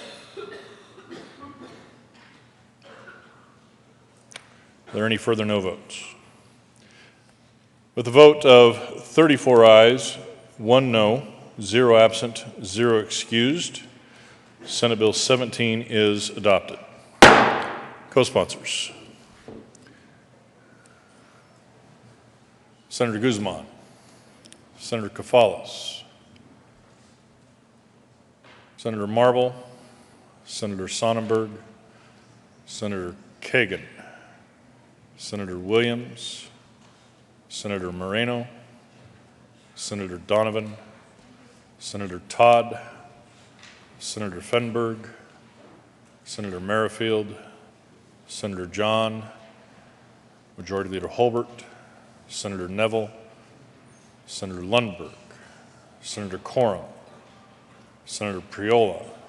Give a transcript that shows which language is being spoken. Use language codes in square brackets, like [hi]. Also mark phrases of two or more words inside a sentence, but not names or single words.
[en] Are there any further no votes? With the vote of 34 ayes, 1 no, 0 absent, 0 excused, Senate Bill 17 is adopted. Co-sponsors. Senator Guzman, Senator Kafalas, Senator Marble, Senator Sonnenberg, Senator Kagan, Senator Williams, Senator Moreno, Senator Donovan, Senator Todd, Senator Fenberg, Senator Merrifield, Senator John, Majority Leader Holbert, Senator Neville, Senator Lundberg, Senator Coram, Senator Priola,